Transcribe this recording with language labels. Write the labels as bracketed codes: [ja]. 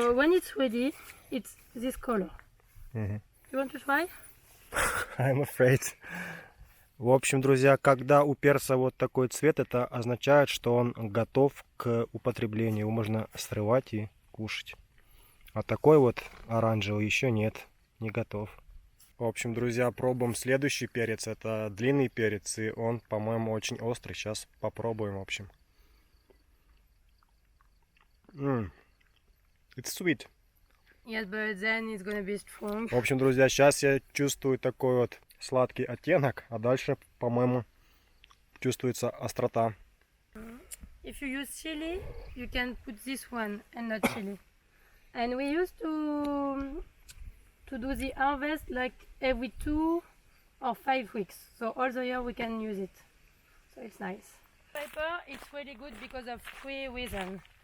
[en] So when it's ready, it's this color. You want to try? I'm afraid. [ru] В общем, друзья, когда у перца вот такой цвет, это означает, что он готов к употреблению. Его можно срывать и кушать. А такой вот оранжевый еще нет, не готов. В общем, друзья, пробуем следующий перец. Это длинный перец, и он, по-моему, очень острый. Сейчас попробуем, в общем. [en] It's sweet. Yes, but then it's gonna be strong. [ru] В общем, друзья, сейчас я чувствую такой вот сладкий оттенок, а дальше, по-моему, чувствуется острота. [en] If you use chili, you can put this one and not chili. And we used to do the harvest like every 2 or 5 weeks. So all the year we can use it. So it's nice. Paper, it's really good because of 3 reasons.